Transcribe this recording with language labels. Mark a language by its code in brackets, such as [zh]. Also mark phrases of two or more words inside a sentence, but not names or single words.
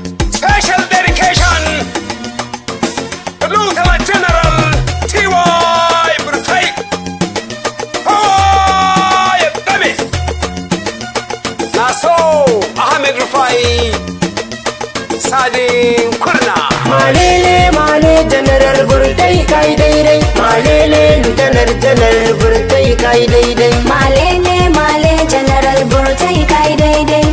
[en] Special dedication to Lieutenant General T Y Burtai. Hawaii, baby. [ha] Na so Ahmed Rufai, Sadin Kurna. Malele, male, General Burtai, kai daidai. Malele, Lieutenant General Burtai, kai daidai. Malele, male, General Burtai, kai daidai.